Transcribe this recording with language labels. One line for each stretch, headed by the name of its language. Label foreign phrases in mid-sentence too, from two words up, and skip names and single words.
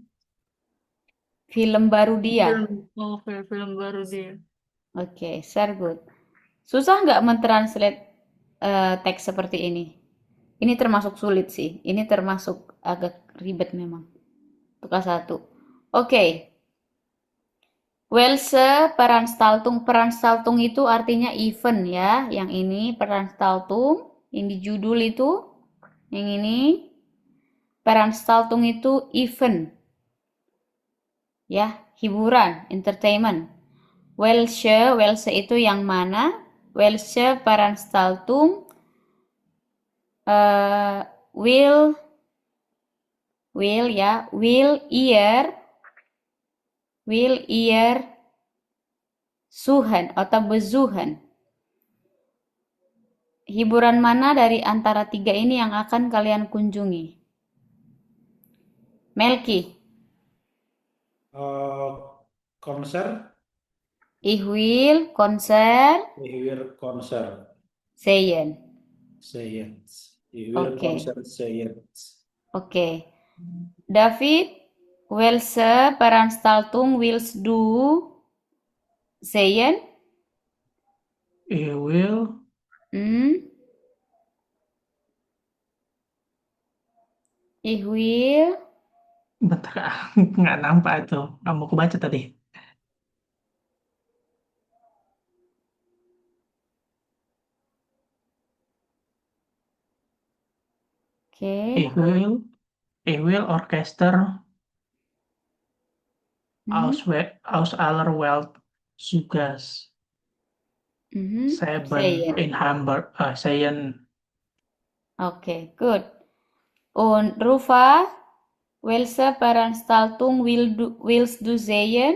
Indonesian: film baru dia. Oke, film baru dia. Oke, Sergut. Susah nggak mentranslate teks seperti ini? Ini termasuk sulit sih. Ini termasuk agak ribet memang. Untuk A1. Oke.
German: Welse Veranstaltung.
Indonesian: Veranstaltung itu artinya event ya. Yang ini Veranstaltung. Yang di judul itu. Yang ini. Veranstaltung itu event. Ya, hiburan, entertainment. Welse itu yang mana?
German: Welse Veranstaltung will ya, will ihr suchen atau besuchen.
Indonesian: Hiburan mana dari antara tiga ini yang akan kalian kunjungi? Melki, Eh, konser,
German: ich will konser ich will konser, sehen. Science. Ich will
Indonesian: Oke, konser Science. oke.
German: David, welche Veranstaltung willst du sehen? ich will. Hmm, ich will.
Indonesian: Bentar, nggak nampak itu. Kamu aku baca tadi. Oke.
German: Ich will Orchester Mhm, aus aller Welt zu Gast. Seben sehen. in Hamburg, Seien.
English: Okay, good.
German: Und Rufa, welche Veranstaltung willst du sehen?